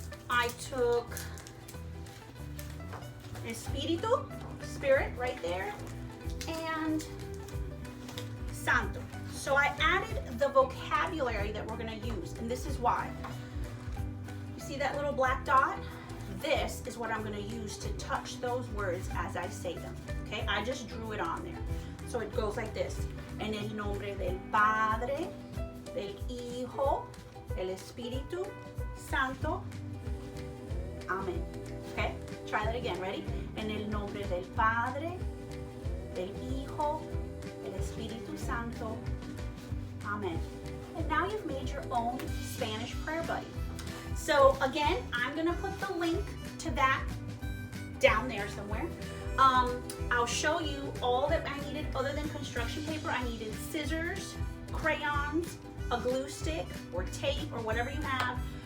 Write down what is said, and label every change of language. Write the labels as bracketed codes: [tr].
[en] I took Espíritu, spirit, right there, and Santo. So I added the vocabulary that we're gonna use, and this is why. You see that little black dot? This is what I'm gonna use to touch those words as I say them, okay? I just drew it on there. So it goes like this. [es] En el nombre del Padre, del Hijo, el Espíritu Santo. [en] Amen. Okay? Try that again. Ready? [es] En el nombre del Padre, del Hijo, el Espíritu Santo. Amen. [en] And now you've made your own Spanish prayer buddy. So again, I'm going to put the link to that down there somewhere. I'll show you all that I needed other than construction paper. I needed scissors, crayons, a glue stick or tape or whatever you have.